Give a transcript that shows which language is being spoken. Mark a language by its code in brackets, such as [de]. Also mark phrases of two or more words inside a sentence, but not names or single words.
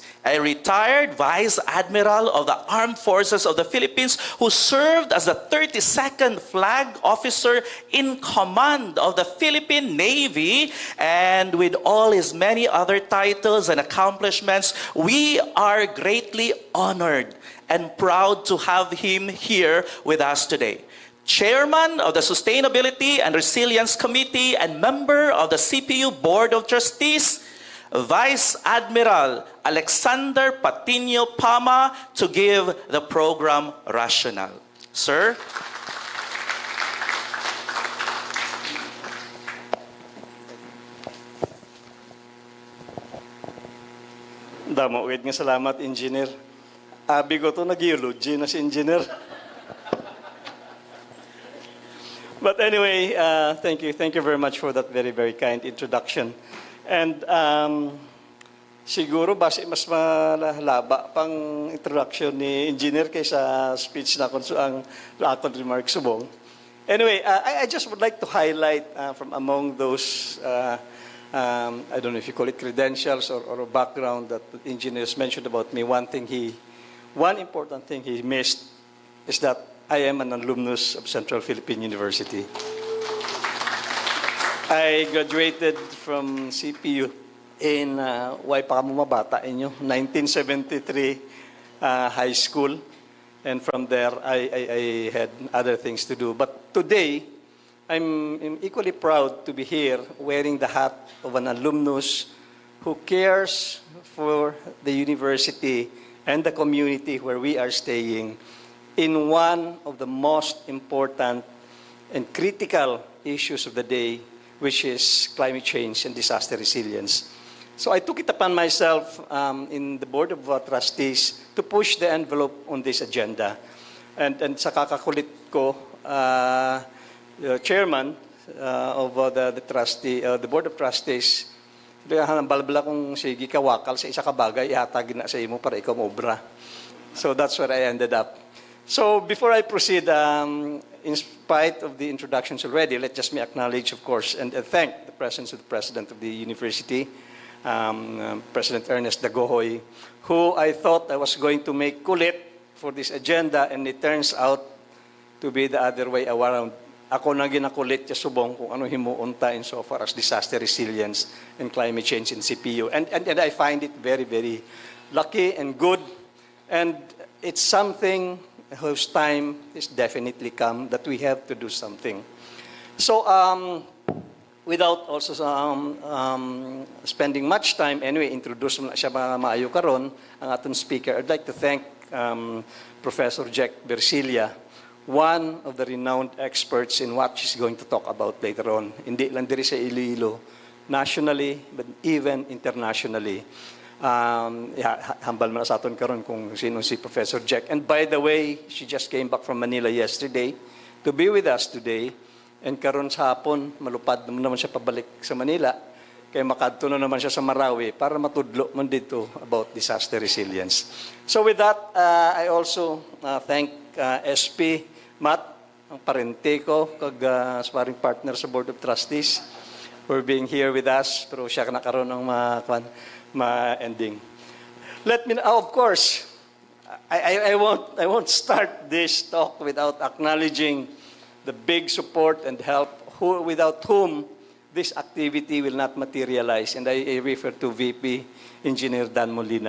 [en] A retired Vice Admiral of the Armed Forces of the Philippines who served as the 32nd Flag Officer in command of the Philippine Navy, and with all his many other titles and accomplishments, we are greatly honored and proud to have him here with us today. Chairman of the Sustainability and Resilience Committee and member of the CPU Board of Trustees, Vice Admiral Alexander Patino Pama, to give the program rationale. Sir? [hil] Damo, wait nga salamat, engineer. Abi ko to, nag-geology na si engineer. [en] But anyway, thank you. Thank you very much for that very, very kind introduction. [hil] And siguro base mas malaba pang introduction ni engineer kaysa speech na ang akong remarks subong. [en] Anyway, I just would like to highlight from among those, I don't know if you call it credentials or a background that the engineers mentioned about me. One important thing he missed is that I am an alumnus of Central Philippine University. I graduated from CPU in why [hil] pa mo mabata inyo [en] 1973 high school, and from there I had other things to do. But today I'm equally proud to be here wearing the hat of an alumnus who cares for the university and the community where we are staying in one of the most important and critical issues of the day, which is climate change and disaster resilience. So I took it upon myself in the Board of Trustees to push the envelope on this agenda. [hil] And sa kakakulit ko, [en] the chairman of the Board of Trustees [hil] Kaya balbala kong sige ka wakal sa isa ka bagay, ihatagin na sa imo para ikaw maobra. [en] So that's where I ended up. So before I proceed, in spite of the introductions already, let just me acknowledge, of course, and thank the presence of the President of the University, President Ernest Dagohoy, who I thought I was going to make kulit for this agenda, and it turns out to be the other way around. [hil] Ako na ginakulit sa subong kung ano himuunta [en] in so far as disaster resilience and climate change in CPU. And I find it very, very lucky and good. And it's something whose time is definitely come that we have to do something. So, without also spending much time, anyway, introduce [hil] mo na siya maayo karon ang atong [en] speaker. I'd like to thank Professor Jack Bersilia, one of the renowned experts in what she's going to talk about later on. [hil] Hindi lang diri sa Iloilo, [en] nationally, but even internationally. [hil] Hambal mo na sa aton karon kung sino si Professor Jack. [en] And by the way, she just came back from Manila yesterday to be with us today. [hil] And karon sa hapon, malupad naman siya pabalik sa Manila. Kaya makadto na naman siya sa Marawi para matudlo man dito about [en] disaster resilience. So with that, I also thank SP Matt, [hil] ang parente ko, kag [en] sparring partner sa Board of Trustees, for being here with us. [hil] Pero siya na karon ng ma-ending. [en] Let me, of course, I won't start this talk without acknowledging the big support and help without whom this activity will not materialize. And I refer to VP Engineer Dan Molina.